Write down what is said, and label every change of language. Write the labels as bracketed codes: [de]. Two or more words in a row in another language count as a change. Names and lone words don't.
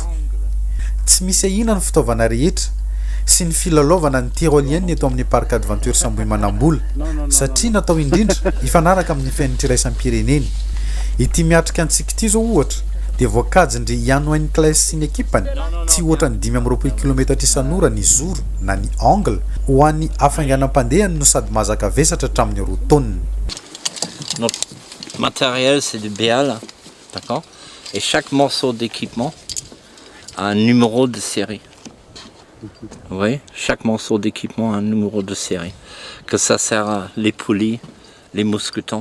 [mg] Tsy misy ahina ny fitaovana rehetra sy ny filalaovana ny tyrolienne eto amin'ny parc adventures Ambohimanambola satria natao indrindra ifanaraka amin'ny fiainana iraisam-pireneny. Ity miatrika antsika ity zao ohatra dia voakajindry Ian Wainclair sy ny ekipany tsy ohatra ny 520 km isan'ora ny zoro na ny angle ho an'ny afainganam-pandehany no sady mazaka vesatra hatramin'ny 2 tonnes. [fr] Notre matériel c'est du béal, d'accord? Et chaque morceau d'équipement a un numéro de série. Vous voyez, chaque morceau d'équipement a un numéro de série. Que ça sert à les poulies, les mousquetons.